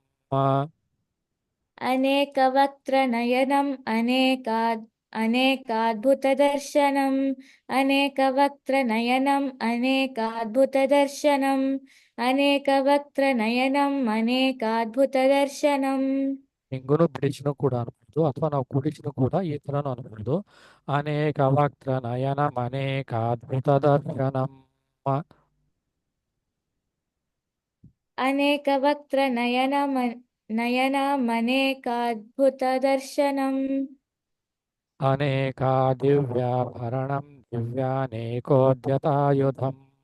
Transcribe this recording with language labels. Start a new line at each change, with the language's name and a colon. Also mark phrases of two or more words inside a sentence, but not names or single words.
Sanskrit: अनेकवक्त्रनयनम् अनेकाद्भुतदर्शनम् अनेकवक्त्रनयनम् अनेकाद्भुतदर्शनम् अनेकवक्त्रनयनम् अनेकाद्भुतदर्शनम्
Kannada: ಹಿಂಗೂನು ಬಿಡಿಸಿನೂ ಕೂಡ ಅನ್ಬೋದು, ಅಥವಾ ನಾವು ಕೂಡಿಸಿನೂ ಕೂಡ ಈ ಥರನೂ ಅನ್ಬೋದು.
Sanskrit: ಅನೇಕವಕ್ತ್ರನಯನಂ ಅನೇಕಾದ್ಭುತದರ್ಶನಂ नयनमनेकाद्भुतदर्शनम् ಅನೇಕಾದಿವ್ಯಾಭರಣಂ ದಿವ್ಯಾನೇಕೋದ್ಯತಾಯುಧಂ